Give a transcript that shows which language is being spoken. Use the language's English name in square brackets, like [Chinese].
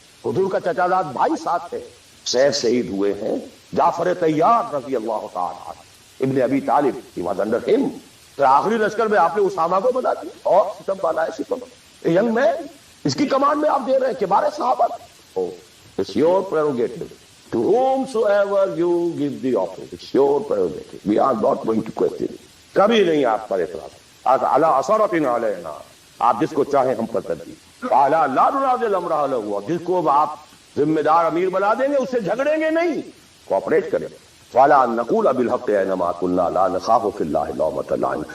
[Urdu] حضور کا چچا زاد بھائی ساتھ ہے، سیف شہید ہوئے ہیں. جعفر طیار رضی اللہ تعالی عنہ، ابن ابی طالب، [English] he was under him. [Urdu] پھر آخری لشکر میں آپ نے اسامہ کو بنا دیا اور ستم بالا ہے ستم. [English] A young man [Urdu] اس کی کمانڈ میں آپ دے رہے ہیں کبار صحابہ. [English] It's your prerogative. To whomsoever you give the office, it's your prerogative. We are not going to question it. [Urdu] کبھی نہیں آپ پر اعتراض. [Arabic] علی اثرۃ علینا, [Urdu] آپ جس کو چاہیں ہم پر ترجیح. [Arabic] اعلیٰ لا ننازل امرہ لہو, [Urdu] جس کو آپ ذمہ دار امیر بنا دیں گے اس سے جھگڑیں گے نہیں, کوآپریٹ کریں. [Arabic] فَعَلَىٰ أَن نَّقُولَ بِالْحَقِّ أَيْنَمَا كُنَّا لَا نَخَافُ فِي اللَّهِ لَوْمَةَ لَائِمٍ.